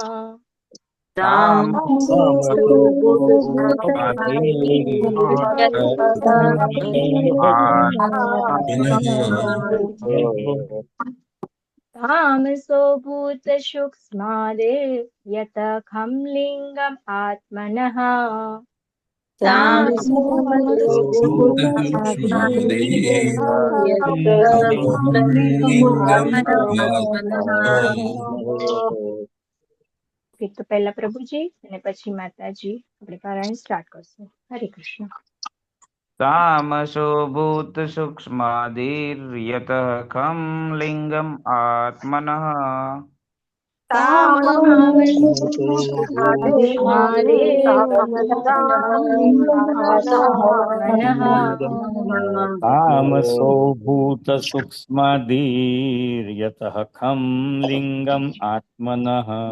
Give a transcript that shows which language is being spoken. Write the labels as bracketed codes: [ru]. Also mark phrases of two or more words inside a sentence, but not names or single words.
[sa] तामसो भूतसूक्ष्मादि यतखं लिङ्गम् आत्मनः. [gu] તો પહેલા પ્રભુજી અને પછી માતાજી આપણે પારાયણ સ્ટાર્ટ કરશું. હરે કૃષ્ણ. [sa] तामसो भूत सूक्ष्मादिर्यतः खं लिंगम् आत्मनः. तामसो भूत सूक्ष्मदीर्यतः खं लिंगम् आत्मनः.